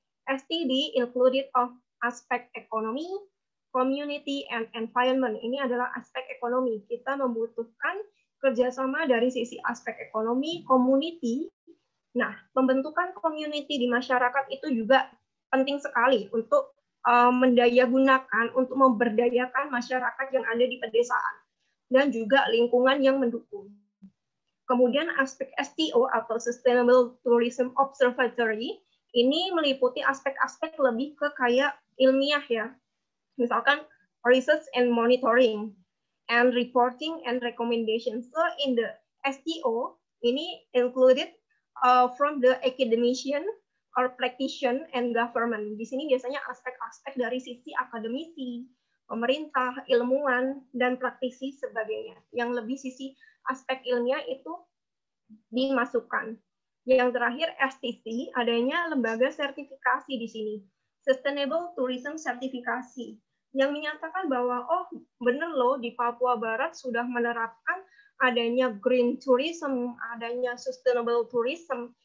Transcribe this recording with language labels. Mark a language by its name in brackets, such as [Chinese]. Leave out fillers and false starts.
[English] STD included of [Indonesian] aspek ekonomi, [English] community, and environment. [Indonesian] Ini adalah aspek ekonomi. Kita membutuhkan kerjasama dari sisi aspek ekonomi, community. Nah, pembentukan community di masyarakat itu juga penting sekali untuk mendayagunakan, untuk memberdayakan masyarakat yang ada di pedesaan, dan juga lingkungan yang mendukung. Kemudian aspek STO atau Sustainable Tourism Observatory, ini meliputi aspek-aspek lebih ke kayak ilmiah ya. Misalkan [English] research and monitoring, and reporting and recommendation. So in the STO, [Indonesian] ini [English] included from the academician or practitioner and government. [Indonesian] Di sini biasanya aspek-aspek dari sisi akademisi, pemerintah, ilmuwan, dan praktisi sebagainya. Yang lebih sisi aspek ilmiah itu dimasukkan. Yang terakhir STC, adanya lembaga sertifikasi di sini, Sustainable Tourism Certification, yang menyatakan bahwa oh benar loh di Papua Barat sudah menerapkan adanya green tourism, adanya sustainable tourism.